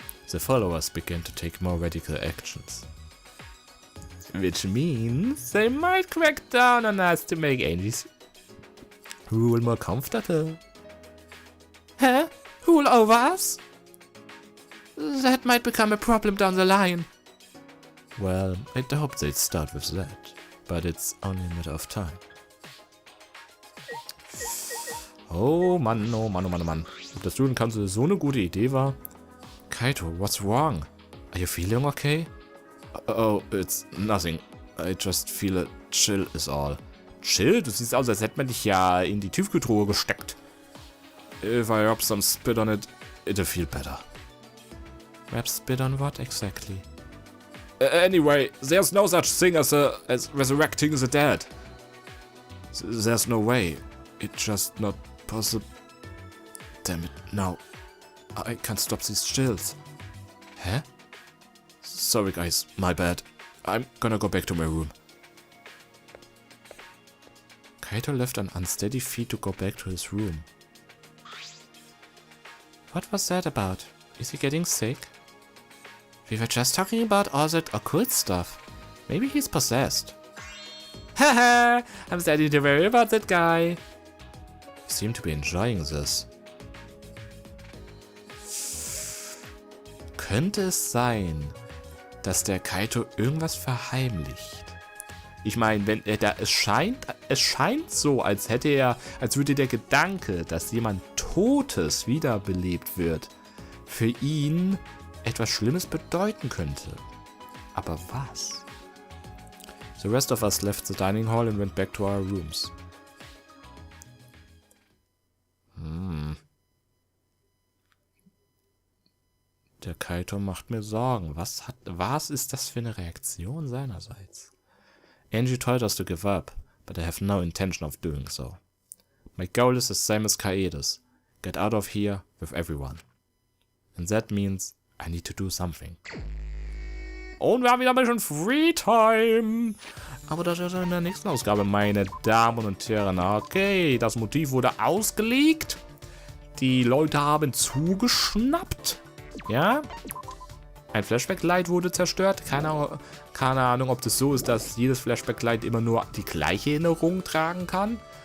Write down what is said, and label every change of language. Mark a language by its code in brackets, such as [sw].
[en] The followers begin to take more radical actions. Which means they might crack down on us to make Angie's rule more comfortable. Huh? Rule over us? That might become a problem down the line. Well, I hope they'd start with that, but it's only a matter of time. [de] Oh Mann, oh Mann, oh Mann, oh Mann. Ob das Student Council so eine gute Idee war? [en] Kaito, what's wrong? Are you feeling okay? Oh, it's nothing. I just feel a chill is all. Chill? [de] Du siehst aus, als hätte man dich ja in die Tiefkühltruhe gesteckt. [en] If I rub some spit on it, it'll feel better. Rub spit on what exactly? Anyway, there's no such thing as resurrecting the dead. There's no way. It's just not possible. Damn it, no. I can't stop these chills. Huh? Sorry guys, my bad. I'm gonna go back to my room. Kaito left on unsteady feet to go back to his room. What was that about? Is he getting sick? We were just talking about all that occult stuff. Maybe he's possessed. Haha, I'm starting to worry about that guy. You seem to be enjoying this. [de] Könnte es sein, dass der Kaito irgendwas verheimlicht? Ich meine, wenn er da, es scheint so, als würde der Gedanke, dass jemand Totes wiederbelebt wird, für ihn etwas Schlimmes bedeuten könnte. Aber was? [en] The rest of us left the dining hall and went back to our rooms. [de] Der Kaito macht mir Sorgen. Was ist das für eine Reaktion seinerseits? [en] Angie told us to give up, but I have no intention of doing so. My goal is the same as Kaede's. Get out of here with everyone. And that means I need to do something. [de] Und wir haben wieder ein bisschen Free Time. Aber das ist in der nächsten Ausgabe, meine Damen und Herren. Okay, das Motiv wurde ausgelegt. Die Leute haben zugeschnappt. Ja. Ein Flashback-Light wurde zerstört. Keine Ahnung, ob das so ist, dass jedes Flashback-Light immer nur die gleiche Erinnerung tragen kann.